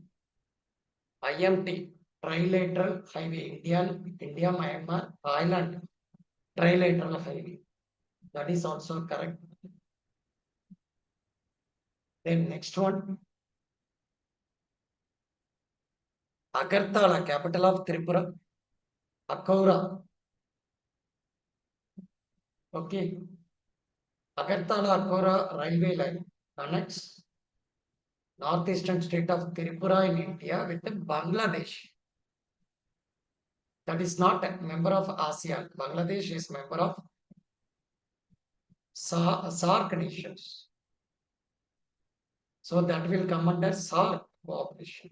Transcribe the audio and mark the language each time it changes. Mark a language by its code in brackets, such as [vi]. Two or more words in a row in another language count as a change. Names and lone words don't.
[en] IMT, trilateral highway, India, Myanmar, Thailand, trilateral highway. That is also correct. Then next one. Agartala, capital of Tripura. Akoura. Okay. Agartala Akoura railway line connects northeastern state of Tripura in India with Bangladesh. That is not a member of ASEAN. Bangladesh is member of SARC nations. So that will come under SARC cooperation.